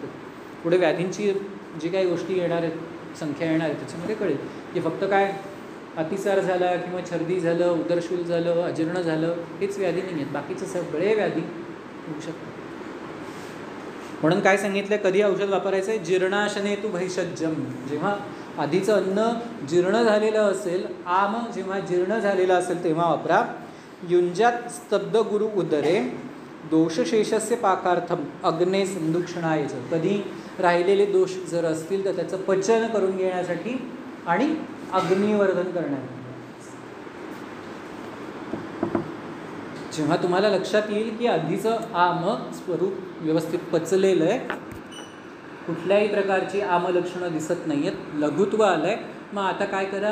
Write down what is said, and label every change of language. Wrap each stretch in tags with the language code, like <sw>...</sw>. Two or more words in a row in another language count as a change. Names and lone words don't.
<mr>पुढे व्याधींची जी काही गोष्टी येणार आहेत, संख्या येणार आहे, त्याच्यामध्ये कळेल की फक्त काय अतिसार झाला किंवा छर्दी झालं, उदरशूल झालं, अजीर्ण झालं, हेच व्याधी नाही आहेत, बाकीचे सगळे व्याधी होऊ शकतात. म्हणून काय सांगितलं? कधी औषध वापरायचं आहे?</mr> <sa>जीर्णाशने तु भैषज्यम.</sa> <mr>जेव्हा आधीचं अन्न जीर्ण झालेलं असेल, आम जेव्हा जीर्ण झालेलं असेल तेव्हा वापरा.</mr> <sa>युंजात स्तब्ध गुरु उदरे दोषशेषस्य पाकार्थम अग्ने संदुक्षणायच.</sa> <mr>कधी राहिलेले दोष जर असतील तर त्याचं पचन करून घेण्यासाठी आणि अग्निवर्धन करण्यासाठी. जेव्हा तुम्हाला लक्षात येईल की आधीचं आम स्वरूप व्यवस्थित पचलेलं आहे, कुठल्याही प्रकारची आमलक्षणं दिसत नाही आहेत, लघुत्व आलं आहे, मग आता काय करा?</mr>